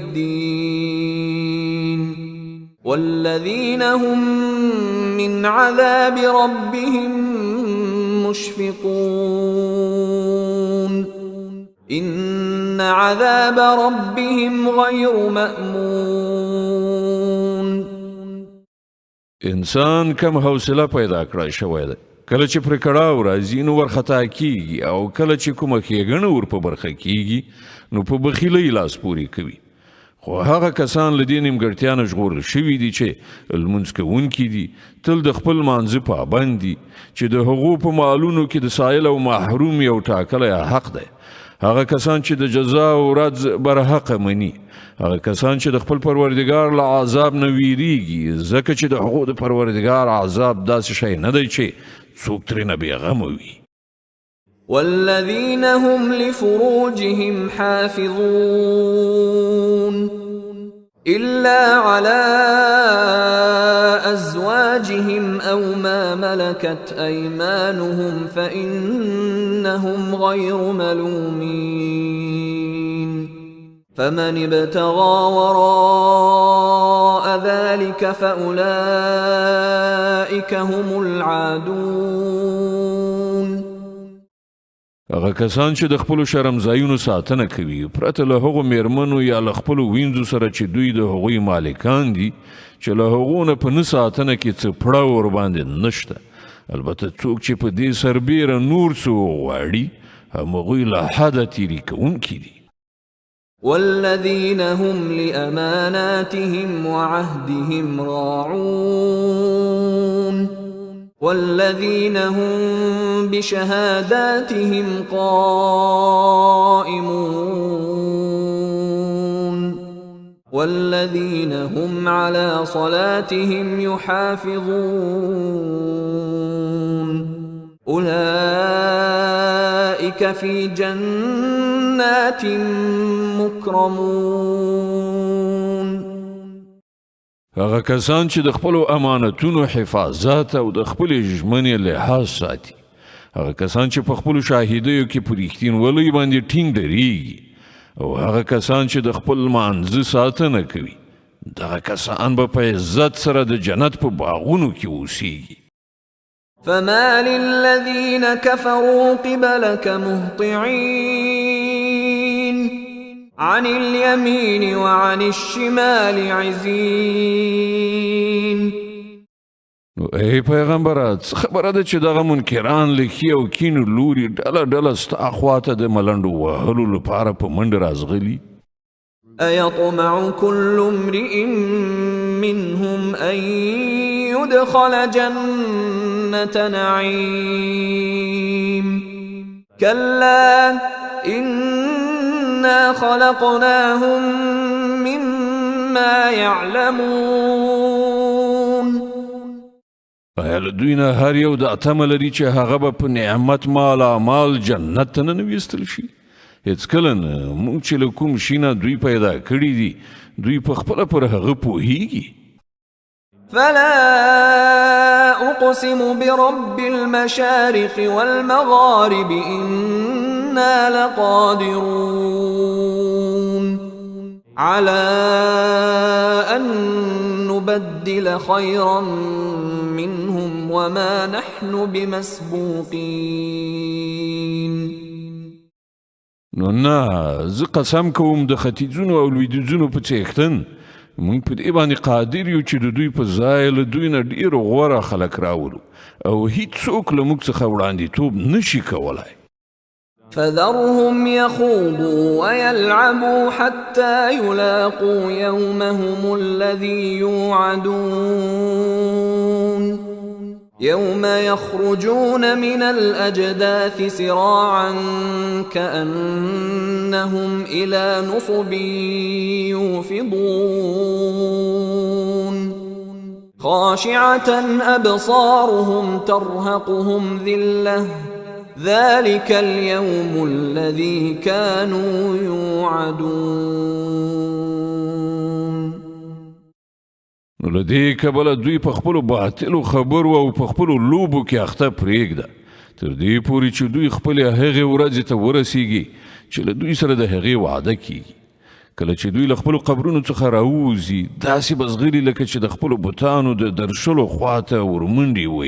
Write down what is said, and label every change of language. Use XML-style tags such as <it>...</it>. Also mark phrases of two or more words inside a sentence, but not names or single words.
<ar>الدين والذين هم من عذاب ربهم مشفقون إن عذاب ربهم غير مأمون.</ar> <ps>انسان کم حوصله پیدا کړای شوی دی. کله چې پرې کړاو راځي نو ورخطا کیږي او کله چې کومه ښېګڼه ور په برخه کیږي نو په بخیلۍ لاس پورې کوي. خو هغه کسان له دې نیمګړتیا نه ژغورل شوي دي چې لمونځ کوونکي دي، تل د خپل مانځه پابند دي، چې د هغو په مالونو کې د سایل او محروم یو ټاکلی حق دی. هغه کسان چې د جزا او ورځ برحقه مني، هغه کسان چې د خپل پروردګار له عذاب نه ویریږي، ځکه چې د هغو د پروردګار عذاب داسې شی نه دی چې څوک ترېنه بېغمه وي.</ps> <ar>والذين هم لفروجهم حافظون إلا على أزواجهم أو ما ملكت أيمانهم فإنهم غير ملومين. فمن ابتغى وراء ذلك فأولئك هم العادون.</ar> <ps>هغه کسان چې د خپلو شرمځایونو ساتنه کوي پرته له هغو میرمنو یا له خپلو وینځو سره چې دوی د هغوی مالکان دي چې له هغو نه په نه ساتنه کې څه پړه ورباندې نشته. البته څوک چې په دې سربیره نور څه وغواړي همغوی له حده تیري کوونکي دي.</ps> <ar>والذين هم لأماناتهم وعهدهم راعون والذين هم بشهاداتهم قائمون والذين هم على صلاتهم يحافظون أولئك في جنات مكرمون.</ar> <ps>هغه کسان چې د خپلو امانتونو حفاظت او د خپلې ژمنې لحاظ ساتي، هغه کسان چې په خپلو شاهدیو کې په رښتینولۍ باندې ټینګ درېږي او هغه کسان چې د خپل مانځه ساتنه کوي، دغه کسان به په عزت سره د جنت په باغونو کې اوسیږي.</ps> <ar>فما للذين كفروا قبلك مهطعين عن اليمين وعن الشمال عزين.</ar> <ps>نو ای پیغمبره څه خبره ده چې دغه منکران له ښي او کیڼ لوري ډله ډله ستا خواته د ملنډو وهلو لپاره په منډه رازغلي؟</ps> <ar>أيطمع كل امرئ منهم أن يدخل جنة نعيم كلا إنا خلقناهم مما يعلمون.</ar> <ps>آیا له دوی نه هر یو دا تمه لري چې هغه به په نعمت مالا مال جنت ته نه ویستل شي؟ هېڅکله نه. موږ چې له کوم شي نه دوی پیدا کړي دي دوی په خپله پر هغه پوهیږي.</ps> <ar>فلا أقسم برب المشارق والمغارب إنا لقادرون على أن نبدل خيرا منهم وما نحن بمسبوقين.</ar> <ps>نو نه، زه قسم کوم د ختیځونو او لویدیځونو په څښتن موږ په دې باندې قادر یو چې د دوی په ځای له دوی نه ډېر غوره خلک راولو او هیڅوک له موږ څخه وړاندیتوب نشي کولی.</ps> <ar>فذرهم يخوضوا ويلعبوا حتى يلاقوا يومهم الذي يوعدون يوم يخرجون من الأجداث سراعا كأنهم إلى نصب يوفضون خاشعة أبصارهم ترهقهم ذلة ذلك اليوم الذي كانوا يوعدون.</ar> <ps>نو له دې کبله دوی په خپلو باطلو خبرو او په خپلو لوبو کې اخته پرېږده تر دې پورې چې دوی خپلې هغې ورځې ته ورسیږي چې له دوی سره د هغې وعده کیږي. کله چې دوی له خپلو قبرونو څخه راووځي داسې به ځغلي لکه چې د خپلو بتانو د درشلو خواته ورمنډې وهي.</ps>